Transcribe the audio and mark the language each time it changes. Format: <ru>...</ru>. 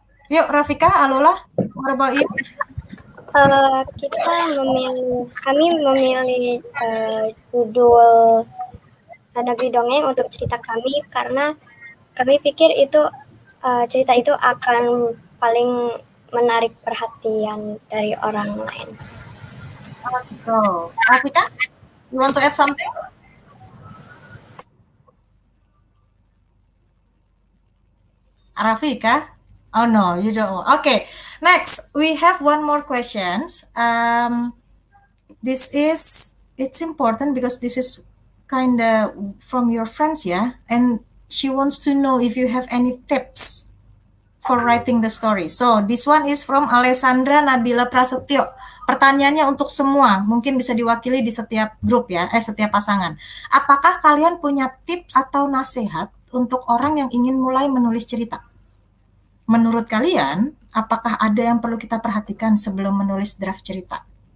<en>Yuk, Rafikah, Alula, what about you?</en> <id>Kami memilih judul Negeri Dongeng untuk cerita kami karena kami pikir itu cerita itu akan paling menarik perhatian dari orang lain.</id> <en>So, Rafikah, you want to add something? Rafikah? Oh no, you don't. Okay, next we have one more questions. It's important because this is kind of from your friends, yeah, and she wants to know if you have any tips for writing the story. So this one is from Alessandra Nabila Prasetyo.</en> <id>Pertanyaannya untuk semua, mungkin bisa diwakili di setiap grup ya, setiap pasangan. Apakah kalian punya tips atau nasihat untuk orang yang ingin mulai menulis cerita? Menurut kalian, apakah ada yang perlu kita perhatikan sebelum menulis draft cerita?</id>